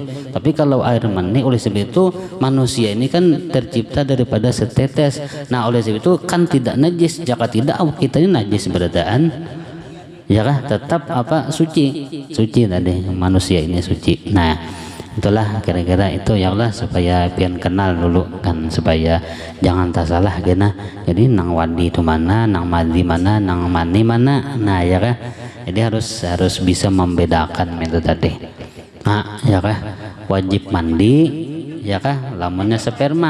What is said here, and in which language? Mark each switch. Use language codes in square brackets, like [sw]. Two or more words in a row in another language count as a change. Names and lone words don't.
[id] Tapi kalau air mani, oleh sebab itu manusia ini kan tercipta daripada setetes. Nah oleh sebab itu kan tidak najis, jika tidak kita ini najis [bjn] berataan, ya kah, [id] tetap apa suci tadi, manusia ini suci. Nah itulah kira-kira itu ya Allah, [bjn] supaya pian kenal dulu kan, supaya jangan tak salah kena. Jadi nang wadi itu mana, nang madi mana, nang mani mana. Nah ya kah, jadi harus bisa membedakan itu tadi. Nah ya kah, wajib mandi, ya kah, lamunnya sperma.